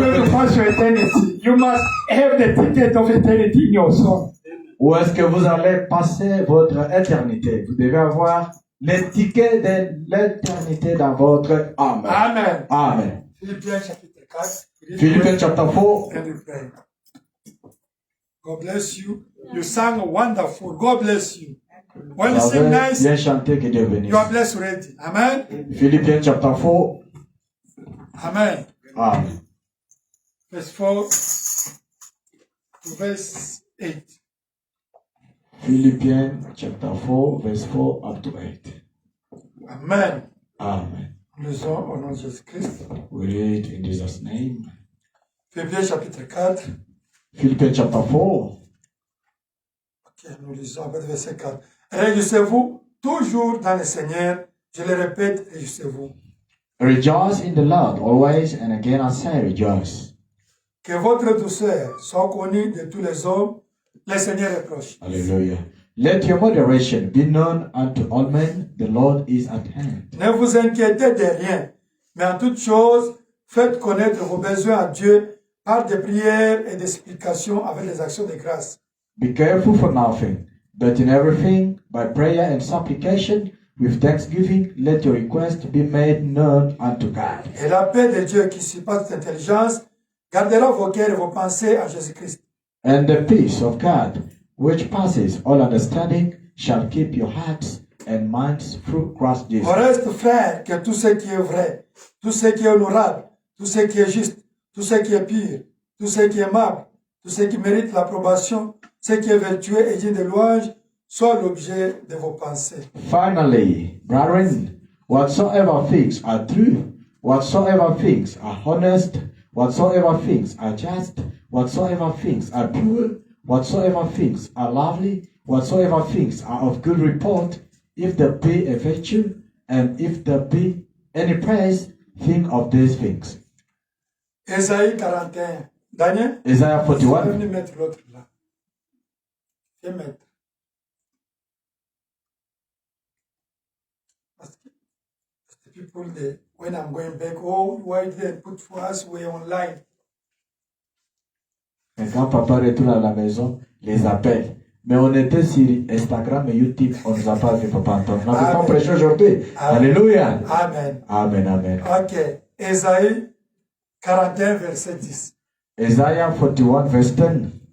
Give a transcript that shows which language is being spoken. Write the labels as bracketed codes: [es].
[en] You must have the ticket of eternity in your soul. [fr] Où est-ce que vous allez passer votre éternité? Vous devez avoir les tickets de l'éternité dans votre âme. [en] Amen. Amen. [fr] Philippiens chapitre 4. [en] Philippians chapter 4. And we pray. God bless you. You sang wonderful. God bless you. When you sing nice, [fr] bien chanté, que Dieu bénisse. [en] you are blessed already. Amen. Philippians chapter 4. Amen. Amen. Verse 4 to verse 8. Philippians chapter 4, verse 4 up to 8. Amen. Amen. [fr] Nous lisons au nom de Jésus-Christ. [en] We read in Jesus' name. [fr] Philippiens chapitre 4. [en] Philippians chapter 4. [fr] Ok, nous lisons à partir du verset 4. Réjouissez-vous toujours dans le Seigneur. Je le répète, réjouissez-vous. [en] Rejoice in the Lord always, and again I say rejoice. [fr] Que votre douceur soit connue de tous les hommes. Le Seigneur est proche. Hallelujah. [en] Let your moderation be known unto all men. The Lord is at hand. [fr] Ne vous inquiétez de rien, mais en toutes choses, faites connaître vos besoins à Dieu par des prières et des supplications avec les actions de grâce. [en] Be careful for nothing, but in everything, by prayer and supplication, with thanksgiving, let your request be made known unto God. [fr] Et la paix de Dieu qui surpasse toute intelligence gardera vos cœurs et vos pensées en Jésus-Christ. [en] And the peace of God, which passes all understanding, shall keep your hearts and minds through Christ Jesus. [fr] Au reste, frères, que tout ce qui est vrai, tout ce qui est honorable, tout ce qui est juste, tout ce qui est pur, tout ce qui est aimable, tout ce qui mérite l'approbation, ce qui est vertueux et digne de louange, soit l'objet de vos pensées. [en] Finally, brethren, whatsoever things are true, whatsoever things are honest, whatsoever things are just, whatsoever things are pure, whatsoever things are lovely, whatsoever things are of good report, if there be a virtue, and if there be any praise, think of these things. [fr] Ésaïe 41. Daniel? [en] Isaiah 41. [fr] Venez mettre l'autre là. Viens mettre. Parce que [en] the people, when I'm going back, oh, why didn't put for us, we're online. [fr] Et quand papa retourne à la maison, les appelle. Mais on était sur Instagram et YouTube, on ne nous a pas vu, papa Antoine. On n'a pas prêché aujourd'hui. Alléluia. Amen. Amen, amen. Ok. Ésaïe 41, verset 10. [en] Isaiah 41, verse 10.